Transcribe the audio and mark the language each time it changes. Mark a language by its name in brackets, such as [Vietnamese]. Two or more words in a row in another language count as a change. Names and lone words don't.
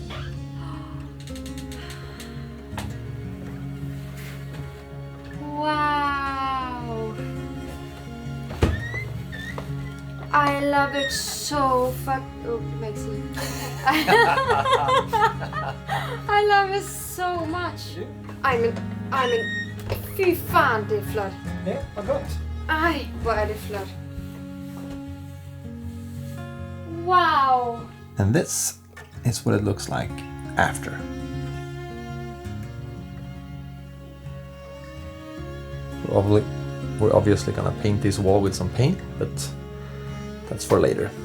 [English] Wow! I love it so Maxie. I love it so much. I mean, [Swedish] fy fan det är flott. Ja, vad gott. [Danish] Ej, hvor er det flot. [English] Wow! And this is what it looks like after. We're obviously gonna paint this wall with some paint, but that's for later.